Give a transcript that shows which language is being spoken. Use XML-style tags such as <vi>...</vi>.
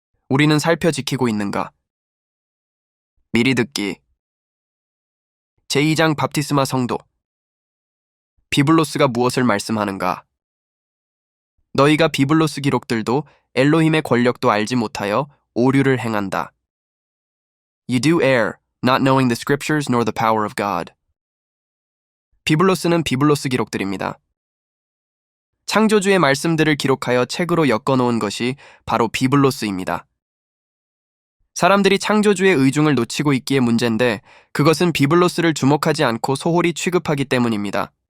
<ko>우리는 살펴 지키고 있는가? 미리 듣기. 제2장 밥티스마 성도. 비블로스가 무엇을 말씀하는가? 너희가 비블로스 기록들도 엘로힘의 권력도 알지 못하여 오류를 행한다.</ko> <en>You do err, not knowing the scriptures nor the power of God.</en> <ko>비블로스는 비블로스 기록들입니다. 창조주의 말씀들을 기록하여 책으로 엮어놓은 것이 바로 비블로스입니다. 사람들이 창조주의 의중을 놓치고 있기에 문제인데 그것은 비블로스를 주목하지 않고 소홀히 취급하기 때문입니다.</ko>